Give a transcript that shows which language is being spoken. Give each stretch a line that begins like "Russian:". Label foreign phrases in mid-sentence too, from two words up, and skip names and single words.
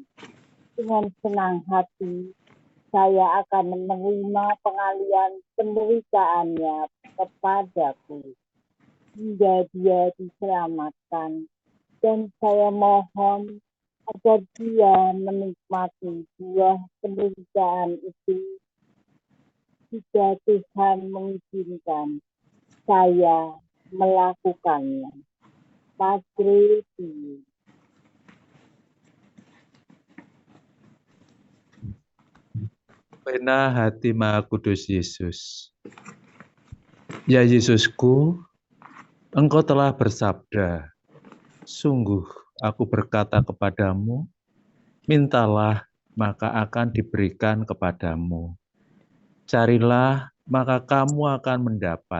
Indonesian: Dengan senang hati, saya akan menerima pengalihan penderitaannya kepadaku hingga dia diselamatkan. Dan saya mohon agar dia menikmati buah penderitaan itu jika Tuhan mengizinkan saya melakukannya. Padre Pio. Novena Hati Maha Kudus Yesus. Ya Yesusku, Engkau telah bersabda, sungguh aku berkata kepadamu, mintalah maka akan diberikan kepadamu. Carilah maka kamu akan mendapat.